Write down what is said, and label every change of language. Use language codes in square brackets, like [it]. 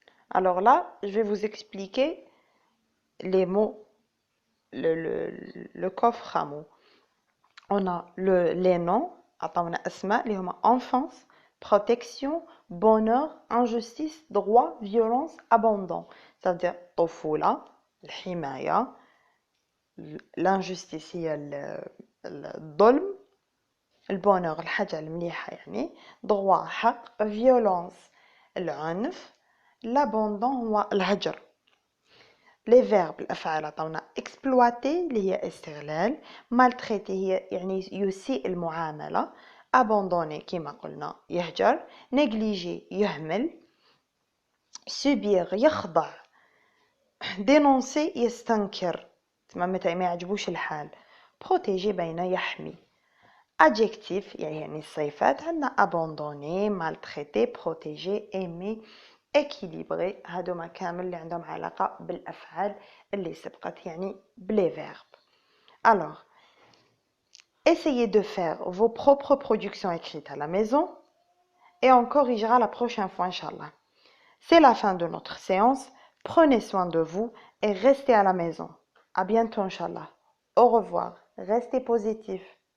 [fr] Alors là, je vais vous expliquer les mots, le coffre à mots. On a les noms, [ar] عطاونا أسماء اللي هما [fr] enfance, protection, bonheur, injustice, droit, violence, abandon. C'est-à-dire [ar] طفولة, الحماية, l'injustice هي الظلم, البونور الحاجة المليحة يعني, droit حق, violence العنف, l'abandon هو الهجر. [fr] les verbes [ar] الأفعال عطاونا exploiter اللي هي استغلال, maltraiter هي يعني يسيء المعاملة, abandonner كما قلنا يهجر, négliger يهمل, subir يخضع, dénoncer يستنكر متى ما يعجبوش الحال, protéger بين يحمي. [fr] adjectif [ar] يعني الصفات عندنا [fr] abandonner, maltraiter, protéger, aimer, équilibré. [ar] هادوما كامل اللي عندهم علاقة بالأفعال اللي سبقت يعني بلي verbe. [fr] Alors, essayez de faire vos propres productions écrites à la maison et on corrigera la prochaine fois, Inch'Allah. C'est la fin de notre séance. Prenez soin de vous et restez à la maison. À bientôt, Inch'Allah. Au revoir. Restez positifs.